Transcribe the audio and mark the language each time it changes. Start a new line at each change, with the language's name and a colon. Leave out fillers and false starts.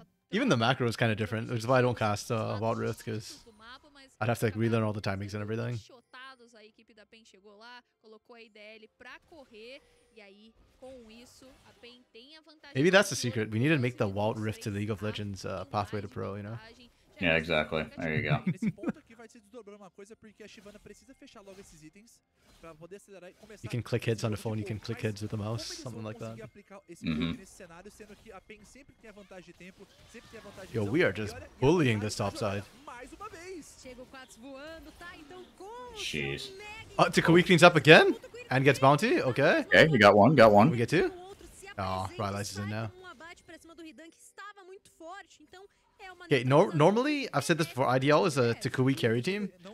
English: Even the macro is kind of different, which is why I don't cast Wild Rift, because I'd have to like relearn all the timings and everything.
Portuguese: Chotados, a equipe da PEN chegou lá, colocou a IDL pra correr e aí com isso a PEN tem a vantagem.
English: Maybe that's the secret. We need to make the Wild Rift to League of Legends pathway to pro, you know? Yeah, exactly. There you go.
Portuguese: Nesse ponto aqui vai se desdobrar uma coisa porque a Shyvana precisa fechar logo esses itens para poder acelerar e começar.
English: You can click hits on the phone, you can click hits with the mouse, something like that.
Portuguese: Nesse cenário, sendo que a PEN sempre tem a vantagem de tempo, sempre tem a vantagem de
English: Yo, we are just bullying this top side.
Portuguese: mais uma vez. Chega o Quats voando, tá? Então com
English: Jeez. Oh, Takui cleans up again and gets bounty. Okay. Okay, you got one. Got We one. get two. Oh, Rylai's is in now.
Portuguese: abate pra cima do Ridan que estava muito forte, então é uma
English: Okay, normally, I've said this before, IDL is a Takui carry team.